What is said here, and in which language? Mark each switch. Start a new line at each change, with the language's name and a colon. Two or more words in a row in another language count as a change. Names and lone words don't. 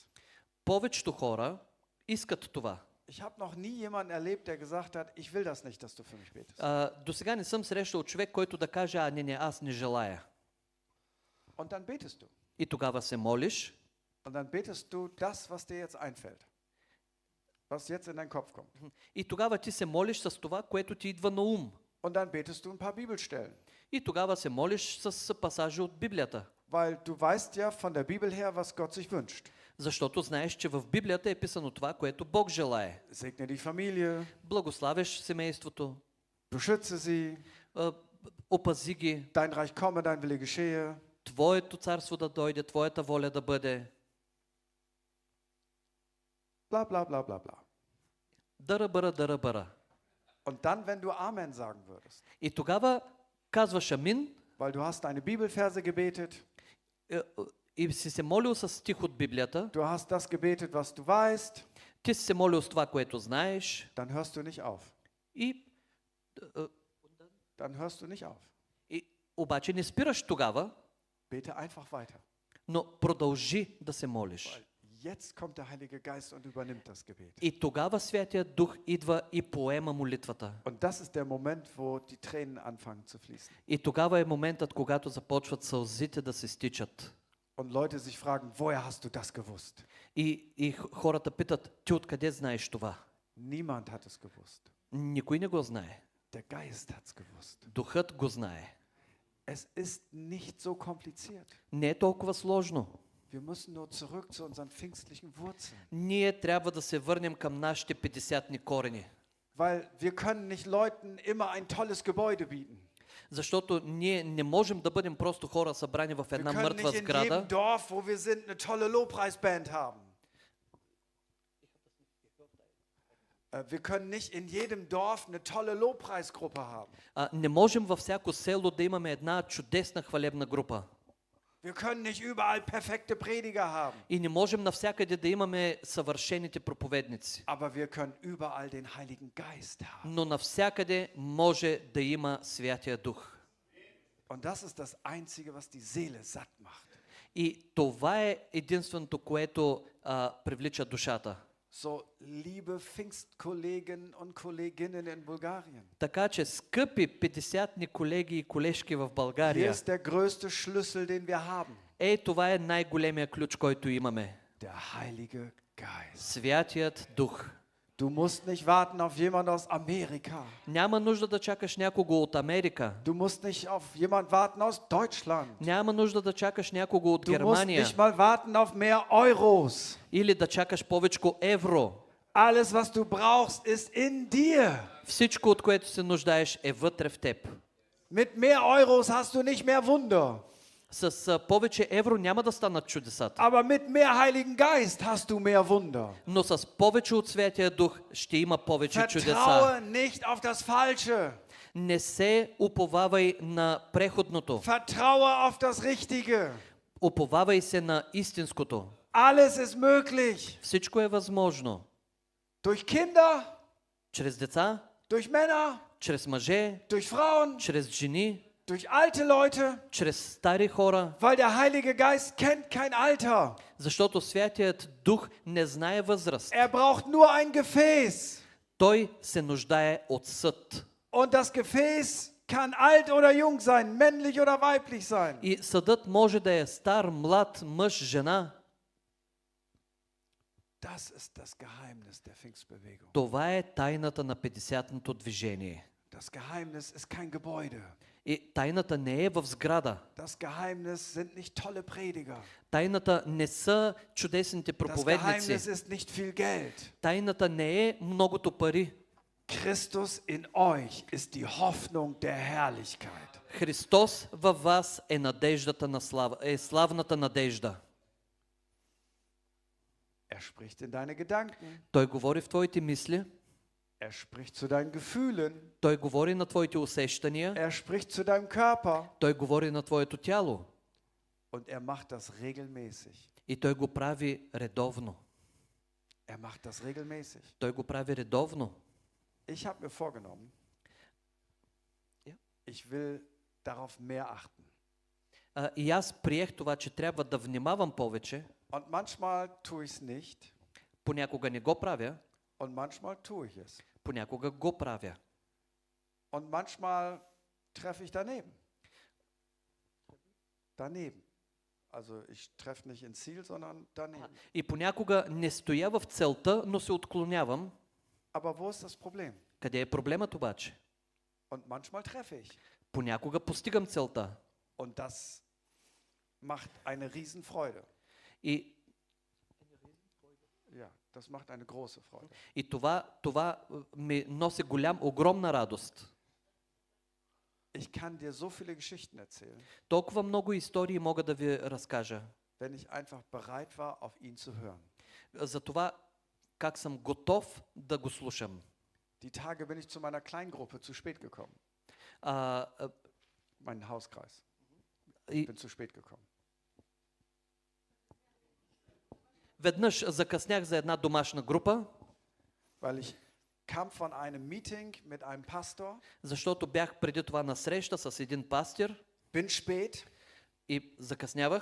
Bulgarian: Повечето хора искат това.
German: Ich habe noch nie jemanden erlebt, der gesagt hat, ich will das nicht, dass du für mich betest.
Bulgarian: До сега не съм срещал човек, който да каже, не, аз не желая.
German: Und dann betest du.
Bulgarian: И тогава се молиш.
German: Und dann betest du das, was dir jetzt einfällt. Was jetzt in deinen Kopf kommt.
Bulgarian: И тогава ти се молиш с това, което ти идва на ум.
German: Und dann betest du ein paar Bibelstellen.
Bulgarian: И тогава се молиш с пасажи от Библията.
German: Weil du weißt ja von der Bibel her, was Gott sich wünscht.
Bulgarian: Защото знаеш, че в Библията е писано това, което Бог желае.
German: Segne die Familie,
Bulgarian: Благославяш семейството,
German: beschütze sie,
Bulgarian: опази ги,
German: dein Reich komme, dein Wille geschehe.
Bulgarian: Твоето царство да дойде, Твоята воля да бъде. Bla bla bla bla bla. Дъръбъра, дъръбъра.
German: Und dann, wenn du Amen sagen würdest,
Bulgarian: И тогава казваш амин
German: weil du hast deine Bibelverse gebetet,
Bulgarian: и си се молил с стих от Библията,
German: du hast das gebetet, was du weißt,
Bulgarian: ти си се молил с това, което знаеш
German: dann hörst du nicht auf.
Bulgarian: и
German: Dann hörst du nicht auf.
Bulgarian: обаче не спираш тогава,
German: Bete einfach weiter.
Bulgarian: но продължи да се молиш.
German: Jetzt kommt der Heilige Geist und übernimmt das Gebet.
Bulgarian: И тогава Святия Дух идва и поема молитвата.
German: Und das ist der Moment, wo die Tränen anfangen zu fließen.
Bulgarian: И тогава е моментът, когато започват сълзите да се стичат.
German: Und Leute sich fragen, woher hast du das gewusst?
Bulgarian: И хората питат, ти откъде знаеш това?
German: Niemand hat es gewusst.
Bulgarian: Никой не го знае.
German: Der Geist hat es gewusst.
Bulgarian: Духът го знае.
German: Es ist nicht so kompliziert.
Bulgarian: Не е толкова сложно.
German: Wir müssen nur zurück zu unseren pfingstlichen Wurzeln.
Bulgarian: Ние трябва да се върнем към нашите 50-ни корени.
German: Weil wir können nicht Leuten immer ein tolles Gebäude bieten.
Bulgarian: Защото ние не можем да бъдем просто хора събрани в
German: Wir
Bulgarian: една
German: können
Bulgarian: мъртва
German: nicht in
Bulgarian: сграда.
German: jedem Dorf, wo wir sind, eine tolle Lobpreisband haben. Wir können nicht in jedem Dorf eine tolle Lobpreisgruppe haben.
Bulgarian: Не можем във всяко село да имаме една чудесна хвалебна група.
German: Wir können nicht überall perfekte Prediger haben.
Bulgarian: И не можем навсякъде да имаме съвършените проповедници.
German: Aber wir können überall den Heiligen Geist haben.
Bulgarian: Но навсякъде може да има Святия Дух.
German: Und das ist das Einzige, was die Seele satt macht.
Bulgarian: И това е единственото, което привлича душата.
German: So, liebe Pfingstkollegen und Kolleginnen in Bulgarien.
Bulgarian: Така че, скъпи петдесятни колеги и колежки в
German: Hier
Bulgarian: България,
German: ist der größte Schlüssel, den wir haben.
Bulgarian: това е най-големия ключ, който имаме.
German: Der Heilige Geist.
Bulgarian: Святият Дух.
German: Du musst nicht warten auf jemanden aus Amerika.
Bulgarian: Няма нужда да чакаш някого от Америка.
German: Du musst nicht auf jemanden warten aus Deutschland.
Bulgarian: Няма нужда да чакаш някого от
German: Du musst
Bulgarian: Германия.
German: nicht mal warten auf mehr Euros.
Bulgarian: Или да чакаш повечко евро.
German: Alles, was du brauchst, ist in dir.
Bulgarian: Всичко, от което се нуждаеш, е вътре в теб.
German: Mit mehr Euros hast du nicht mehr Wunder.
Bulgarian: С повече евро няма да станат чудесата.
German: Aber mit mehr Heiligen Geist hast du mehr Wunder.
Bulgarian: Но с повече от Святия Дух ще има повече чудеса.
German: Vertraue nicht auf das Falsche.
Bulgarian: Не се уповавай на преходното.
German: Vertraue auf das Richtige.
Bulgarian: Уповавай се на истинското.
German: Alles ist möglich.
Bulgarian: Всичко е възможно.
German: Durch Kinder,
Bulgarian: Чрез деца,
German: durch Männer,
Bulgarian: чрез мъже,
German: durch Frauen,
Bulgarian: чрез жени,
German: durch alte Leute.
Bulgarian: чрез стари хора.
German: Weil der Heilige Geist kennt kein Alter.
Bulgarian: Защото Святият Дух не знае възраст.
German: Er braucht nur ein Gefäß.
Bulgarian: Той се нуждае от съд.
German: Und das Gefäß kann alt oder jung sein, männlich oder weiblich sein.
Bulgarian: И съдът може да е стар, млад, мъж, жена.
German: Das ist das Geheimnis der Pfingstbewegung.
Bulgarian: Това е тайната на Петдесятното движение.
German: Das Geheimnis ist kein Gebäude.
Bulgarian: И тайната не е в сграда.
German: Das Geheimnis sind nicht tolle Prediger.
Bulgarian: Тайната не са чудесните
German: Das
Bulgarian: проповедници.
German: Geheimnis ist nicht viel Geld.
Bulgarian: Тайната не е многото пари.
German: Christus in euch ist die Hoffnung der Herrlichkeit.
Bulgarian: Христос във вас е надеждата на слава, е славната надежда.
German: Er spricht in deine Gedanken.
Bulgarian: Той говори в твоите мисли,
German: Er spricht zu deinen Gefühlen.
Bulgarian: той говори на твоите усещания,
German: Er spricht zu deinem Körper.
Bulgarian: той говори на твоето тяло
German: Und er macht das regelmäßig.
Bulgarian: и той го прави редовно.
German: Er macht das regelmäßig.
Bulgarian: Той го прави редовно.
German: Ich habe mir vorgenommen, Ja. ich will darauf mehr achten.
Bulgarian: И аз приех това, че трябва да внимавам повече.
German: Und manchmal tue ich es nicht
Bulgarian: Понякога не го правя,
German: und manchmal tue ich es.
Bulgarian: понякога го правя.
German: Und manchmal treffe ich daneben. Daneben. Also ich treffe nicht ins Ziel, sondern daneben.
Bulgarian: И понякога не стоя в целта, но се отклонявам.
German: Aber wo ist das Problem?
Bulgarian: Къде е проблемът обаче?
German: Und manchmal treffe ich.
Bulgarian: Понякога постигам целта.
German: Und das macht eine Riesenfreude.
Bulgarian: И
German: Ja, das macht eine große Freude.
Bulgarian: това ми носи огромна радост.
German: Ich kann dir so viele Geschichten erzählen,
Bulgarian: Толкова много истории мога да ви разкажа.
German: wenn ich einfach bereit war, auf ihn zu hören.
Bulgarian: За това как съм готов да го слушам.
German: Die Tage bin ich zu meiner Kleingruppe zu spät gekommen. Mein Hauskreis. Ich bin zu spät gekommen.
Bulgarian: Веднъж закъснях за една домашна група,
German: Weil ich kam von einem Meeting mit einem Pastor,
Bulgarian: защото бях преди това на среща с един пастир
German: bin spät,
Bulgarian: и закъснявах.